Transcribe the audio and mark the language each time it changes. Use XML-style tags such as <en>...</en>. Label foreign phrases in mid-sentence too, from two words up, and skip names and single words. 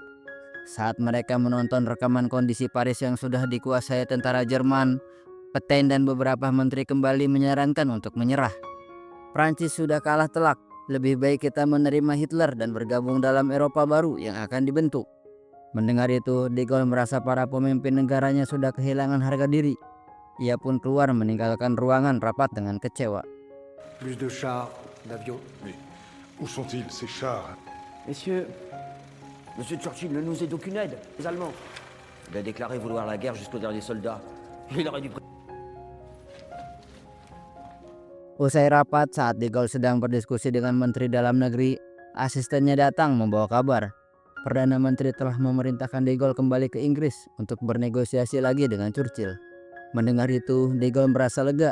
<id>Saat mereka menonton rekaman kondisi Paris yang sudah dikuasai tentara Jerman, Petain dan beberapa menteri kembali menyarankan untuk menyerah. Prancis sudah kalah telak, lebih baik kita menerima Hitler dan bergabung dalam Eropa baru yang akan dibentuk. Mendengar itu, De Gaulle merasa para pemimpin negaranya sudah kehilangan harga diri. Ia pun keluar meninggalkan ruangan rapat dengan kecewa.</id> <fr>Plus de chars, d'avions. Mais où sont-ils, ces chars? Monsieur Churchill ne nous est d'aucune aide, les Allemands. Il a déclaré vouloir la guerre jusqu'au dernier soldat. Il aurait dû...</fr> <id>Usai rapat, saat De Gaulle sedang berdiskusi dengan Menteri Dalam Negeri, asistennya datang membawa kabar. Perdana Menteri telah memerintahkan De Gaulle kembali ke Inggris untuk bernegosiasi lagi dengan Churchill. Mendengar itu, De Gaulle merasa lega.</id>